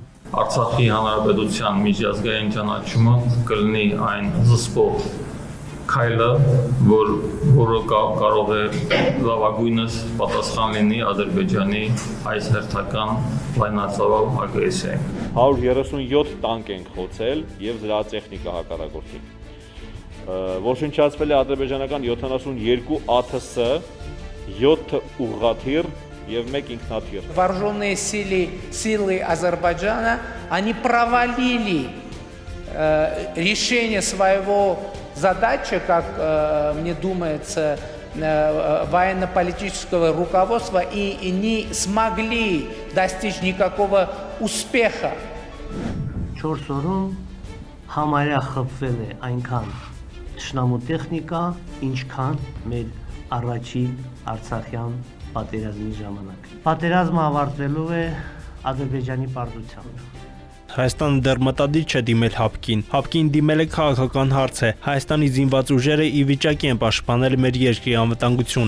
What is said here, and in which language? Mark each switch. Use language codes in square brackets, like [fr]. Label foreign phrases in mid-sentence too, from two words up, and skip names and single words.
[hy] Արցախի հանրապետության միջազգային ճանաչումը կլինի այն զսպող քայլը, որը կարող է լավագույնս պատասխան լինի Ադրբեջանի այս հերթական լայնածավալ ագրեսիային։ 137 տանկ ենք խոցել եւ զրահատեխնիկա հակառակորդի։ Ոչնչացվել է ադրբեջանական 72 ԱԹՍ, 7 ուղղաթիռ եւ 1 ինքնաթիռ։ [ru] Вооруженные силы Азербайджана, они провалили решение своего задачи, как мне думается, военно-политического руководства и не смогли достичь никакого успеха. [hy] 4 օրում համարյա խփվել է այնքան թշնամու տեխնիկա, ինչքան մեր առաջին արցախյան պատերազմի ժամանակ։ Պատերազմը ավարտվելու է Ադրբեջանի պարտությամբ։ Հայաստանը դեռ մտադիր չէ դիմել ՀԱՊԿ-ին։ ՀԱՊԿ-ին դիմել է քաղաքական հարց է։ Հայաստանի զինված ուժերը ի վիճակի են պաշտպանել մեր երկրի անվտանգությունը։